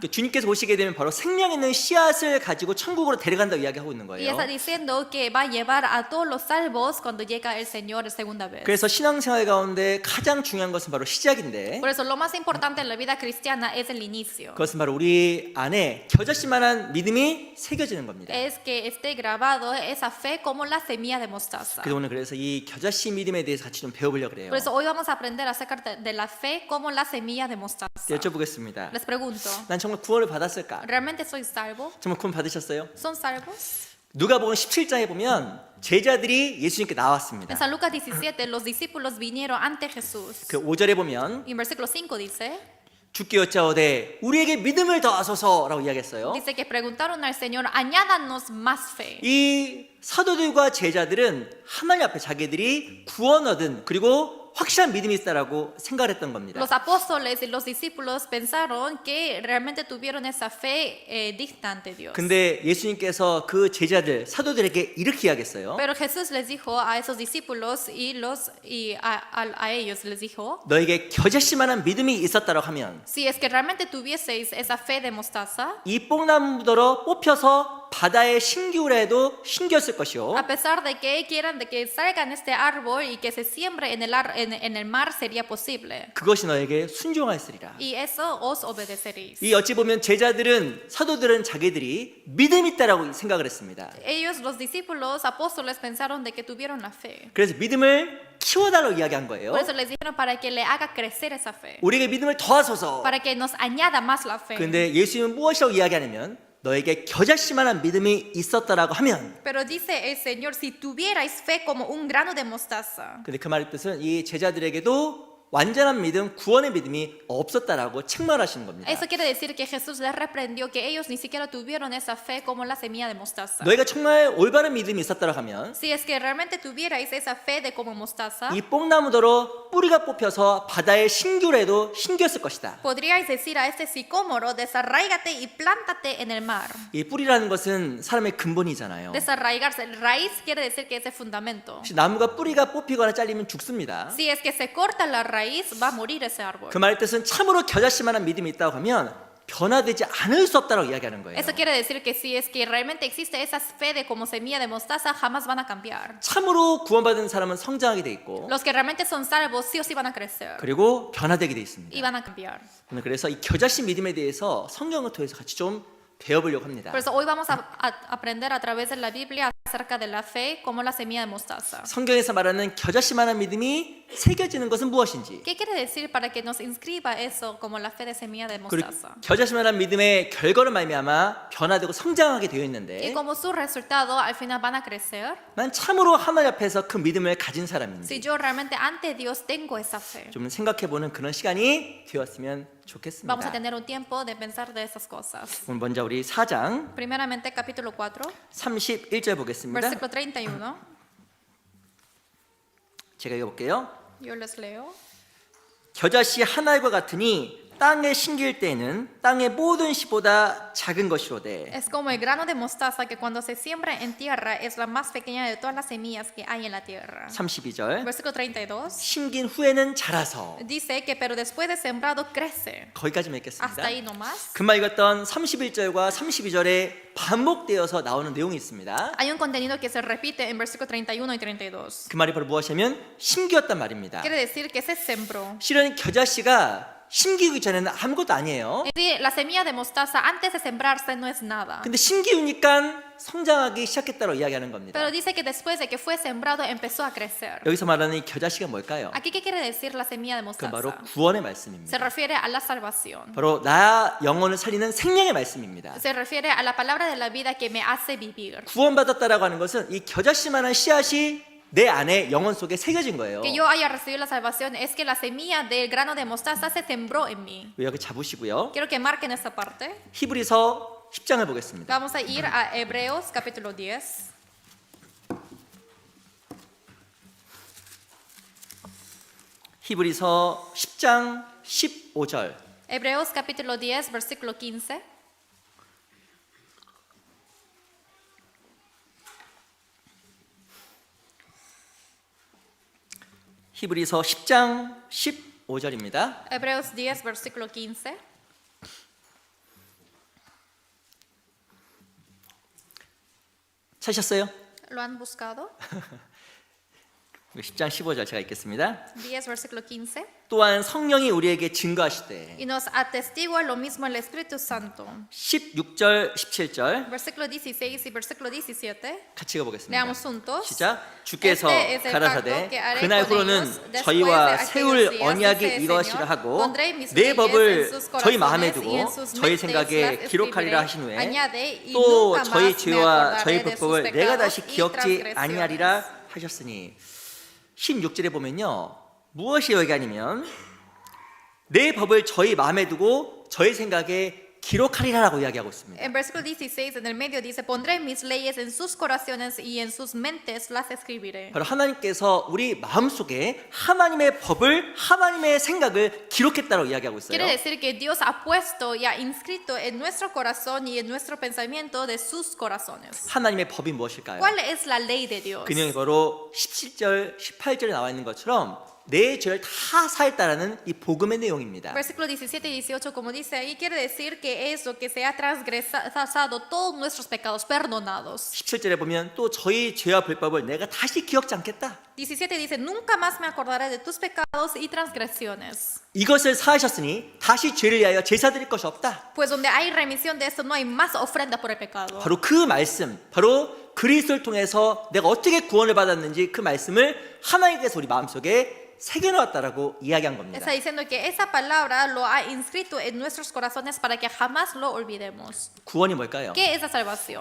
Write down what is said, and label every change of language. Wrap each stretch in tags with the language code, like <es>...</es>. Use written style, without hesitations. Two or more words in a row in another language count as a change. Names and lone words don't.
<ko>주님께서 오시게 되면 바로 생명 있는 씨앗을 가지고 천국으로 데려간다고 이야기하고 있는</ko> <es>Y</es> <ko>거예요.</ko> <es>está diciendo que va a llevar a todos los salvos cuando llega el Señor segunda vez.</es> <ko>그래서 신앙생활 가운데 가장 중요한 것은 바로 시작인데</ko> <es>Por eso lo más importante en la vida cristiana es el inicio.</es> <ko>그것은 바로 우리 안에 겨자씨만한 믿음이 새겨지는 겁니다.</ko> <es>Es que esté grabado esa fe como la semilla de mostaza.</es> <ko>그래서 오늘 그래서 이 겨자씨 믿음에 대해서 같이 좀 배워보려고 그래요.</ko> <es>Por eso hoy vamos a aprender acerca de la fe como la semilla de mostaza.</es> <ko>여쭤보겠습니다.</ko> <es>Les pregunto,</es> <ko>난 정말 구원을 받았을까?</ko> <es>¿realmente soy salvo?</es> <ko>정말 구원 받으셨어요?</ko> <es>¿Son salvos?</es> <ko>누가복음 17장에 보면 제자들이 예수님께 나왔습니다.</ko> <es>En San Lucas 17, los discípulos vinieron ante Jesús.</es> <ko>그 5절에 보면</ko> <es>Y en versículo 5 dice,</es> <ko>주께 여짜오되 우리에게 믿음을 더하소서라고 이야기했어요.</ko> <es>dice que preguntaron al Señor, añádanos más fe.</es> <ko>이 사도들과 제자들은 하나님 앞에 자기들이 구원 얻은 그리고 확실한 믿음이 있다라고 생각을 했던 겁니다.</ko> <es>Los apóstoles y los discípulos pensaron que realmente tuvieron esa fe digna ante Dios.</es> <ko>근데 예수님께서 그 제자들 사도들에게 이렇게 이야기했어요.</ko> <es>Pero Jesús les dijo a esos discípulos y a ellos les dijo,</es> <ko>너에게 겨자씨만한 믿음이 있었다라고 하면</ko> <es>si es que realmente tuvieseis esa fe de mostaza,</es> <ko>이 뽕나무더러 뽑혀서 바다에 신기우라 해도 신기했을 것이요.</ko> <es>a pesar de que quieran de que salgan este árbol y que se siembre en el mar, sería posible.</es> <ko>그것이 너에게 순종하였으리라.</ko> <es>Y eso os obedeceréis.</es> <ko>이 어찌 보면 제자들은 사도들은 자기들이 믿음 있다라고 생각을 했습니다.</ko> <es>Ellos, los discípulos, apóstoles, pensaron de que tuvieron la fe.</es> <ko>그래서 믿음을 키워달라고 이야기한 거예요.</ko> <es>Por eso les dijeron para que le haga crecer esa fe,</es> <ko>우리에게 믿음을 더하소서.</ko> <es>para que nos añada más la fe.</es> <ko>근데 예수님은 무엇이라고 이야기하냐면 너에게 겨자씨만한 믿음이 있었다라고 하면</ko> <es>Pero dice el Señor, si tuvierais fe como un grano de mostaza.</es> <ko>근데 그 말의 뜻은 이 제자들에게도 완전한 믿음, 구원의 믿음이 없었다라고 책망하시는 겁니다.</ko> <es>Eso quiere decir que Jesús les reprendió que ellos ni siquiera tuvieron esa fe como la semilla de mostaza.</es> <ko>너희가 정말 올바른 믿음이 있었다라고 하면</ko> <es>Si es que realmente tuvierais esa fe de como mostaza,</es> <ko>이 뽕나무더러 나무도 뿌리가 뽑혀서 바다의 신귤에도 신겼을 것이다.</ko> <es>Podríais decir a este sicómoro, desarráigate y plántate en el mar.</es> <ko>이 뿌리라는 것은 사람의 근본이잖아요.</ko> <es>Desarraigarse, raíz quiere decir que es el fundamento.</es> <ko>혹시 나무가 뿌리가 뽑히거나 잘리면 죽습니다.</ko> <es>Si es que se corta la raíz, va a morir ese árbol.</es> <ko>그 말의 뜻은 참으로 겨자씨만한 믿음이 있다고 하면 변화되지 않을 수 없다고 이야기하는 거예요.</ko> <es>Eso quiere decir que si es que realmente existe esa fe de como semilla de mostaza, jamás van a cambiar.</es> <ko>참으로 구원받은 사람은 성장하게 돼 있고</ko> <es>Los que realmente son salvos sí o sí van a crecer</es> <ko>그리고 변화되게 돼 있습니다.</ko> <es>y van a cambiar.</es> <ko>오늘 그래서 이 겨자씨 믿음에 대해서 성경을 통해서 같이 좀 배워보려고 합니다.</ko> <es>Por eso hoy vamos a aprender a través de la Biblia acerca de la fe como la semilla de mostaza.</es> <ko>성경에서 말하는 겨자씨만한 믿음이 새겨지는 것은 무엇인지</ko> <es>¿Qué quiere decir para que nos inscriba eso como la fe de semilla de</es> <ko>그리고</ko> <es>mostaza?</es> <ko>겨자씨만한 믿음의 결과로 말미암아 변화되고 성장하게 되어</ko> <es>Y</es> <ko>있는데</ko> <es>como su resultado al final van a crecer.</es> <ko>난 참으로 하나님 앞에서 그 믿음을 가진</ko> <es>Si</es> <ko>사람인지</ko> <es>yo realmente ante Dios tengo esa fe.</es> <ko>좀 생각해보는 그런 시간이 되었으면 좋겠습니다.</ko> <es>Vamos a tener un tiempo de pensar de esas cosas.</es> <ko>오늘 먼저 우리 4장</ko> <es>Primeramente capítulo 4,</es> <ko>31절 보겠습니다.</ko> <es>versículo 31.</es> <ko>제가 읽어볼게요.</ko> <es>Yo les leo.</es> <ko>겨자씨 하나과 같으니 땅에 심길 때에는 땅의 모든 씨보다 작은 것이로되</ko> <es>Es como el grano de mostaza que cuando se siembra en tierra es la más pequeña de todas las semillas que hay en la tierra.</es> <ko>32절</ko> <es>Versículo 32.</es> <ko>심긴 후에는 자라서</ko> <es>Dice que pero después de sembrado crece.</es> <ko>거기까지</ko> <es>Hasta</es> <ko>맺겠습니다.</ko> <es>ahí nomás.</es> <ko>금방 읽었던 31절과 32절에 반복되어서 나오는 내용이 있습니다.</ko> <es>Hay un contenido que se repite en versículo 31 y 32.</es> <ko>그 말이 바로 무엇이냐면 심기였단 말입니다.</ko> <es>Quiere decir que se sembró.</es> <ko>실은 겨자씨가 심기기 전에는 아무것도 아니에요.</ko> <es>Es decir, la semilla de mostaza antes de sembrarse no es nada.</es> <ko>근데 심기우니까 성장하기 시작했다고 이야기하는 겁니다.</ko> <es>Pero dice que después de que fue sembrado empezó a crecer.</es> <ko>여기서 말하는 이 겨자씨가 뭘까요?</ko> <es>Aquí, ¿qué quiere decir la semilla de</es> <ko>그 바로</ko> <es>mostaza?</es> <ko>구원의</ko> <es>Se</es> <ko>말씀입니다.</ko> <es>refiere a la salvación.</es> <ko>바로 나 영혼을 살리는 생명의 말씀입니다.</ko> <es>Se refiere a la palabra de la vida que me hace vivir.</es> <ko>구원받았다라고 하는 것은 이 겨자씨만한 씨앗이 내 안에 영혼 속에 새겨진 거예요.</ko> <es>Que yo haya recibido la salvación es que la semilla del grano de mostaza se sembró en mí.</es> <ko>여기 잡으시고요.</ko> <es>Quiero que marquen esta parte.</es> <ko>히브리서 10장을 보겠습니다.</ko> <es>Vamos a ir a Hebreos capítulo 10.</es> <ko>히브리서 10장 15절.</ko> <es>Hebreos capítulo 10, versículo 15.</es> <ko>히브리서 10장 15절입니다.</ko> <es>Hebreos 10, versículo 15.</es> <ko>찾으셨어요?</ko> <es>¿Lo han buscado?</es> <ko>10장 15절 제가 읽겠습니다.</ko> <es>10, versículo 15.</es> <ko>또한 성령이 우리에게 증거하시되</ko> <es>Y nos atestigua lo mismo el Espíritu Santo.</es> <ko>16절 17절</ko> <es>Versículo 16 y versículo 17.</es> <ko>같이 읽어보겠습니다.</ko> <es>Leamos juntos.</es> <ko>시작. 주께서</ko> <es>Este es el</es> <ko>가라사대</ko> <es>pacto que haré</es> <ko>그날</ko> <es>con</es> <ko>후로는</ko> <es>ellos después</es> <ko>저희와</ko> <es>de aquellos</es> <ko>세울</ko> <es>días,</es> <ko>언약이</ko> <es>dice el</es> <ko>이것이라</ko> <es>Señor.</es> <ko>하고</ko> <es>Pondré mis</es> <ko>내</ko> <es>leyes en</es> <ko>법을</ko> <es>sus</es> <ko>저희 마음에</ko> <es>corazones</es> <ko>두고</ko> <es>y en sus</es> <ko>저희</ko> <es>mentes</es> <ko>생각에</ko> <es>las</es> <ko>기록하리라</ko> <es>escribiré.</es> <ko>하신 후에</ko> <es>Añade, y</es> <ko>또</ko> <es>nunca</es> <ko>저희</ko> <es>más me</es> <ko>죄와</ko> <es>acordaré</es> <ko>저희</ko> <es>de sus</es> <ko>불법을 내가</ko> <es>pecados</es> <ko>다시</ko> <es>y</es> <ko>기억지</ko> <es>transgresiones.</es> <ko>아니하리라 하셨으니 16절에 보면요 무엇이 얘기하냐면 내 법을 저희 마음에 두고 저희 생각에 기록하리라라고 이야기하고 있습니다.</ko> <es>En versículo 16 en el medio dice, pondré mis leyes en sus corazones y en sus mentes las escribiré.</es> <ko>바로 하나님께서 우리 마음속에 하나님의 법을 하나님의 생각을 기록했다고 이야기하고 있어요.</ko> <es>Quiere decir que Dios ha puesto y ha inscrito en nuestro corazón y en nuestro pensamiento de sus corazones.</es> <ko>하나님의 법이 무엇일까요?</ko> <es>¿Cuál es la ley de Dios?</es> <ko>그 내용이 바로 17절, 18절에 나와 있는 것처럼 내 죄를 다 사했다라는 이 복음의 내용입니다.</ko> <es>Versículo 17 y 18, como dice ahí, quiere decir que eso, que se ha transgresado todos nuestros pecados, perdonados.</es> <ko>17절에 보면 또 저희 죄와 불법을 내가 다시 기억지 않겠다.</ko> <es>17 dice, nunca más me acordaré de tus pecados y transgresiones.</es> <ko>이것을 사하셨으니 다시 죄를 위하여 제사 드릴 것이 없다.</ko> <es>Pues donde hay remisión de esto, no hay más ofrenda por el pecado.</es> <ko>바로 그 말씀, 바로 그리스도를 통해서 내가 어떻게 구원을 받았는지 그 말씀을 하나님께서 우리 마음속에 새겨놓았다라고 이야기한 겁니다.</ko> <es>Está diciendo que esa palabra lo ha inscrito en nuestros corazones para que jamás lo olvidemos.</es> <ko>구원이 뭘까요?</ko> <es>¿Qué es la salvación?</es>